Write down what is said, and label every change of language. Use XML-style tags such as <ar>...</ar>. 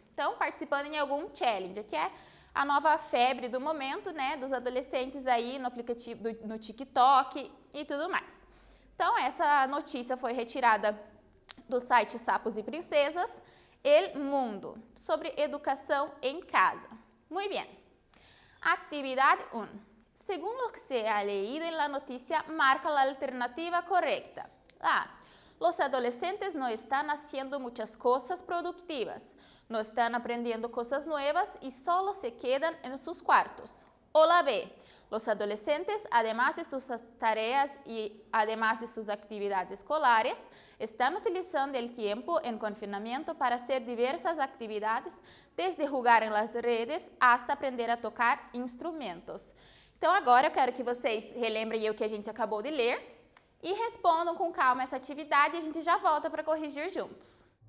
<pt>Então, participando em algum challenge, que é a nova febre do momento, né, dos adolescentes aí no aplicativo, no TikTok e tudo mais. Então, essa notícia foi retirada do site Sapos e Princesas, El Mundo, sobre educação em casa. Muito bem. Actividade 1.</pt> <es>Según lo que se ha leído en la noticia, marca la alternativa correcta. Los adolescentes no están haciendo muchas cosas productivas, no están aprendiendo cosas nuevas y solo se quedan en sus cuartos. O la B. Los adolescentes, además de sus tareas y además de sus actividades escolares, están utilizando el tiempo en confinamiento para hacer diversas actividades, desde jugar en las redes hasta aprender a tocar instrumentos.</es> <pt>Então, agora eu quero que vocês relembrem o que a gente acabou de ler e respondam com calma essa atividade e a gente já volta para corrigir juntos.</pt>